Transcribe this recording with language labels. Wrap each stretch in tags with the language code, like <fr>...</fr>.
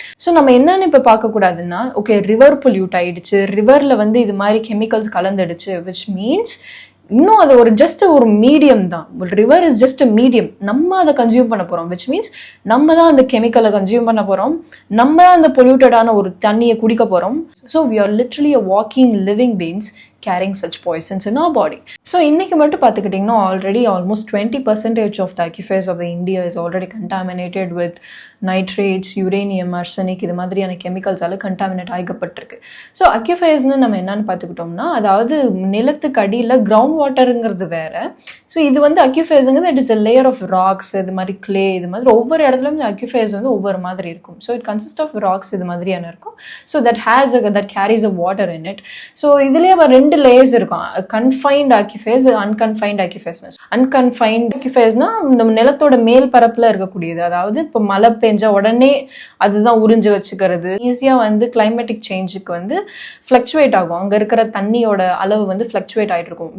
<ta>So நம்ம என்னன்னு இப்போ பார்க்கக்கூடாதுன்னா, ஓகே ரிவர் பொல்யூட் ஆயிடுச்சு, ரிவரில் வந்து இது மாதிரி கெமிக்கல்ஸ் கலந்துடுச்சு, விச் மீன்ஸ் இன்னும் அது ஜஸ்ட் ஒரு மீடியம் தான்.</ta> <en>River is just medium.</en> <ta>நம்ம அதை கன்சியூம் பண்ண போகிறோம், விச் மீன்ஸ் நம்ம தான் அந்த கெமிக்கலை கன்சியூம் பண்ண போகிறோம், நம்ம தான் அந்த பொல்யூட்டடான ஒரு தண்ணியை குடிக்க போகிறோம்.</ta> <en>So we are literally a walking living beings carrying such poisons in our body. So</en> <ta>இன்னைக்கு மட்டும் பார்த்துக்கிட்டிங்கன்னா</ta> <en>already almost 20% of the aquifers of the India is already contaminated with nitrates, uranium, arsenic</en> <ta>இது மாதிரியான கெமிக்கல்ஸால கண்டாமினேட் ஆகப்பட்டிருக்கு. ஸோ அக்யூஃபயர்ஸ்னு நம்ம என்னன்னு பார்த்துக்கிட்டோம்னா, அதாவது நிலத்துக்கு அடியில் கிரவுண்ட் வாட்டருங்கிறது வேற. ஸோ இது வந்து அக்யூஃபயர்ஸுங்கிறது</ta> <en>it is a layer of rocks,</en> <ta>இது மாதிரி கிளே, இது மாதிரி ஒவ்வொரு இடத்துலையும் இந்த அக்யூஃபயர்ஸ் வந்து ஒவ்வொரு மாதிரி இருக்கும்.</ta> <en>so it consist of rocks</en> <ta>இது மாதிரியான இருக்கும்.</ta> <en>So that carries a water in it.</en> <ta>So இதுலேயே ரெண்டு லேயர்ஸ் இருக்கும், கன்ஃபைன்ட் அக்யூஃபயர்ஸ், அன்கன்ஃபைன்ட் அக்யூஃபயர்ஸ். அன்கன்ஃபைன்ட் அக்யூஃபயர்ஸ்னா இந்த நிலத்தோட மேல் பரப்புல இருக்கக்கூடியது, அதாவது இப்போ மழை பெஞ்ச உடனே அதுதான் உறிஞ்சு வச்சுக்கிறது. ஈஸியா வந்து கிளைமேட்டிக் சேஞ்சுக்கு வந்து ஃபிளக்சுவேட் ஆகும், அங்க இருக்கிற தண்ணியோட அளவு வந்து ஃபிளக்சுவேட் ஆகிட்டு இருக்கும்.</ta>